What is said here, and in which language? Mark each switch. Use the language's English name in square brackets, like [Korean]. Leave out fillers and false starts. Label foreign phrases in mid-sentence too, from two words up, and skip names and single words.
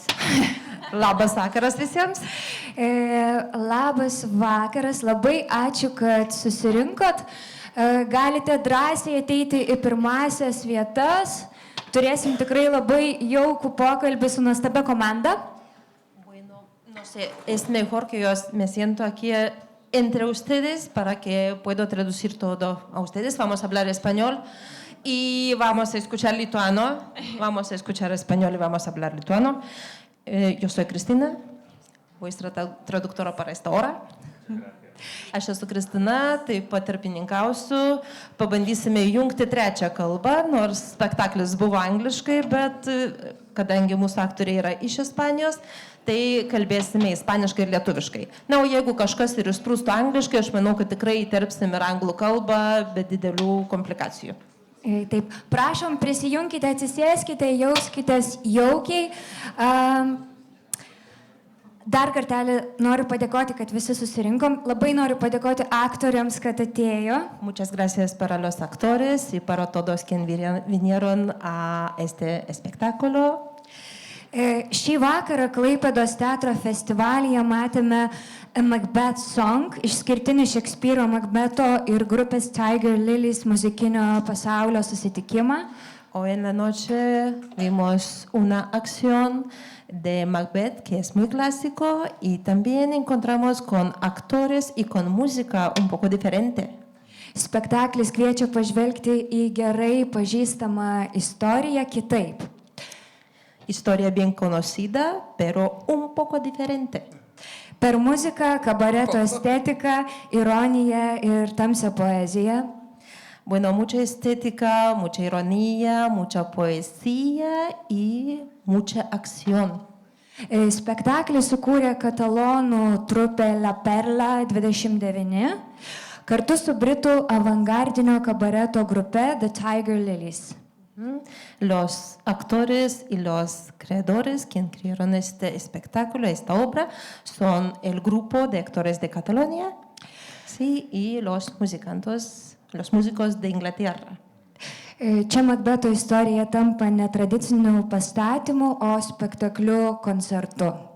[Lithuanian] Labas vakaras visiems. Labas vakaras, labai ačiū, kad susirinkot. Galite drąsiai ateiti į pirmasias vietas. Turėsim tikrai labai jaukų pokalbį su nuostabia komanda. [Spanish] Bueno, no sé, es mejor que yo me siento aquí entre ustedes para que puedo traducir todo a ustedes. Vamos a hablar español y vamos a escuchar lituano. Vamos a escuchar español y vamos a hablar lituano. Yo soy Cristina, vuestra traductora para esta hora. [Lithuanian] Aš esu Kristina, taip pat tarpininkausiu, pabandysime jungti trečią kalbą, nors spektaklis buvo angliškai, bet kadangi mūsų aktoriai yra iš Ispanijos, tai kalbėsime ispaniškai ir lietuviškai. Na, o jeigu kažkas ir išsprūstų angliškai, aš manau, kad tikrai įterpsime ir anglų kalbą be didelių komplikacijų. Taip, prašom, prisijunkite, atsisėskite, jauskitės jaukiai. Dar kartelį noriu padėkoti, kad visi susirinkom. Labai noriu padėkoti aktoriams, kad atėjo. [Spanish] Muchas gracias para los actores y para todos quienes vinieron a este espectáculo. [Lithuanian] Šį vakarą Klaipėdos teatro festivalyje matėme Macbeth Song, išskirtinį Šekspyro Macbetho ir grupės Tiger Lilies muzikinio pasaulio susitikimą. [Spanish] Hoy en la noche vimos una acción de Macbeth que es muy clásico y también encontramos con actores y con música un poco diferente. [Lithuanian] Spektaklis kviečia pažvelgti į gerai pažįstamą istoriją kitaip. [Spanish] Historia bien conocida, pero un poco diferente. [Lithuanian] Per muziką, kabareto estetiką, ironiją ir tamsią poeziją. [Spanish] Bueno, mucha estética, mucha ironía, mucha poesía y mucha acción. [Lithuanian] Spektaklį sukūrė katalonų trupė La Perla 29 kartu su britų avangardinio kabareto grupe The Tiger Lilies. [Spanish] Los actores y los creadores quienes crearon este espectáculo, esta obra, son el grupo de actores de Cataluña, sí, y los músicos de Inglaterra. [Lithuanian] Čia Macbetho istorija tampa netradiciniu pastatymu, o spektakliu koncertu.